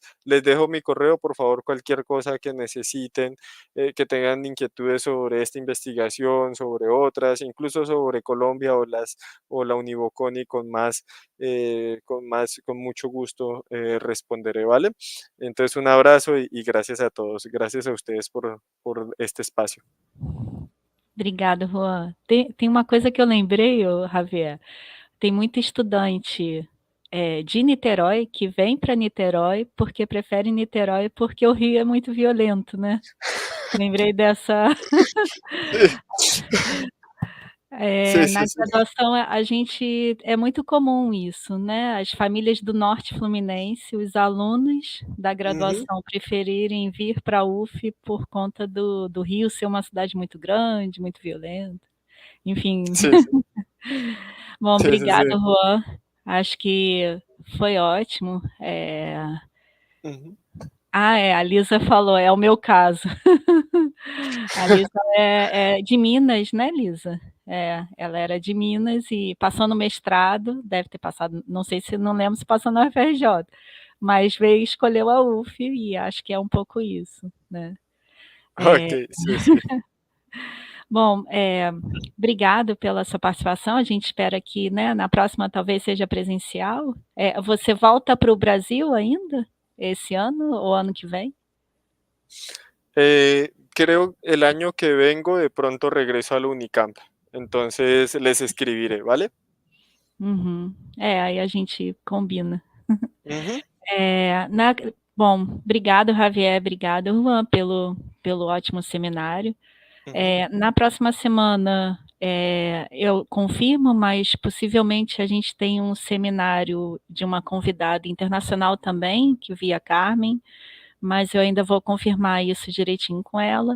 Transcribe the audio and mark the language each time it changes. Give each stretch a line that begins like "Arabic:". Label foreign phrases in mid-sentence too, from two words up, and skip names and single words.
Spanish: Les dejo mi correo, por favor, cualquier cosa que necesiten, que tengan inquietudes sobre esta investigación, sobre otras, incluso sobre Colombia o la Uniboconi con mucho gusto responderé, ¿vale? Entonces un abrazo y gracias a todos, gracias a ustedes por este espacio.
Portuguese: Obrigada, Juan. Tem uma coisa que eu lembrei, Javier. Tem muito estudante de Niterói, que vem para Niterói porque prefere Niterói porque o Rio é muito violento, né? Lembrei dessa.
Spanish: Sí, sí,
Portuguese: Na
Spanish: sí.
Portuguese: graduação, a gente é muito comum isso, né? As famílias do norte fluminense, os alunos da Ujú. graduação preferirem vir para a UF por conta do Rio ser uma cidade muito grande, muito violenta. Enfim.
Spanish: Sí, sí.
Portuguese: Bom,
Spanish: Sí, sí,
Portuguese: obrigada,
Spanish: sí.
Portuguese: Juan. Acho que foi ótimo. Ujú. A Lisa falou, é o meu caso. A Lisa é de Minas, né, Lisa? Ela era de Minas e passou no mestrado, deve ter passado, não sei se, não lembro se passou no UFRJ, mas veio, escolheu a UF e acho que é um pouco isso, né?
Spanish: Ok, sí, sí.
Portuguese: Bom, obrigado pela sua participação. A gente espera que, né, na próxima talvez seja presencial. Você volta para o Brasil ainda esse ano ou ano que vem?
Spanish: Creo el año que vengo de pronto regreso al Unicamp. Entonces les escribiré, ¿vale?
Portuguese: Uhum. Aí a gente combina. Ujú, Bom, obrigado, Javier, obrigado, Juan, pelo ótimo seminário. ujú. Na próxima semana, eu confirmo, mas possivelmente a gente tem um seminário de uma convidada internacional também, que via Carmen, mas eu ainda vou confirmar isso direitinho com ela.